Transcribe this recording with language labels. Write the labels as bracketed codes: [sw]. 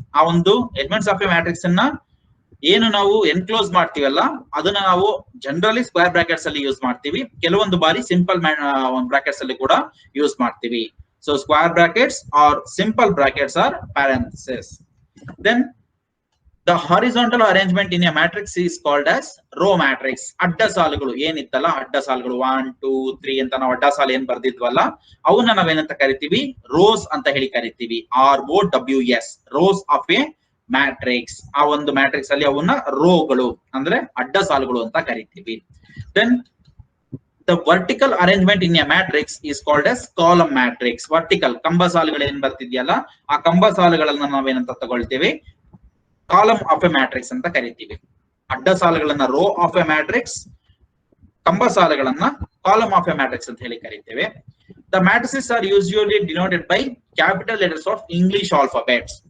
[kn] ಆ ಒಂದು elements of A matrix ಅನ್ನ ಏನು ನಾವು ಎನ್ಕ್ಲೋಸ್ ಮಾಡ್ತೀವಲ್ಲ, ಅದನ್ನ ನಾವು ಜನರಲಿ ಸ್ಕ್ವೇರ್ ಬ್ರಾಕೆಟ್ಸ್ ಅಲ್ಲಿ ಯೂಸ್ ಮಾಡ್ತೀವಿ. ಕೆಲವೊಂದು ಬಾರಿ ಸಿಂಪಲ್ ಬ್ರಾಕೆಟ್ಸ್ ಅಲ್ಲಿ ಕೂಡ ಯೂಸ್ ಮಾಡ್ತೀವಿ. [en] So square brackets or simple brackets or parenthesis. Then the horizontal arrangement in a matrix is called as row matrix. [kn] ಅಡ್ಡ ಸಾಲುಗಳು ಏನಿತ್ತಲ್ಲ, ಅಡ್ಡ ಸಾಲುಗಳು 1 2 3 ಅಂತ ನಾವು ಅಡ್ಡ ಸಾಲು ಏನ್ ಬರ್ದಿದ್ವಲ್ಲ, ಅವನ್ನ ನಾವೇನಂತ ಕರಿತೀವಿ? ರೋಸ್ ಅಂತ ಹೇಳಿ ಕರಿತೀವಿ. ROWS, rose of A matrix. ಆ ಒಂದು ಮ್ಯಾಟ್ರಿಕ್ಸ್ ಅಲ್ಲಿ ಅವನ್ನ ರೋಗಳು ಅಂದ್ರೆ ಅಡ್ಡ ಸಾಲುಗಳು ಅಂತ ಕರಿತೀವಿ. [en] Then the vertical arrangement in a matrix is called as column matrix. [kn] vertical ಕಂಬ ಸಾಲುಗಳು ಏನ್ ಬರ್ತಿದ್ಯಲ್ಲ, ಆ ಕಂಬ ಸಾಲುಗಳನ್ನ ನಾವೇನಂತ ತಗೊಳ್ತೀವಿ? ಕಾಲಮ್ ಆಫ್ ಎ ಮ್ಯಾಟ್ರಿಕ್ಸ್ ಅಂತ ಕರಿತೀವಿ. ಅಡ್ಡ ಸಾಲುಗಳನ್ನ ರೋ ಆಫ್ ಎ ಮ್ಯಾಟ್ರಿಕ್ಸ್, ಕಂಬ ಸಾಲುಗಳನ್ನ ಕಾಲಮ್ ಆಫ್ ಎ ಮ್ಯಾಟ್ರಿಕ್ಸ್ ಅಂತ ಹೇಳಿ ಕರಿತೇವೆ. [en] The matrices are usually denoted by capital letters of English alphabets.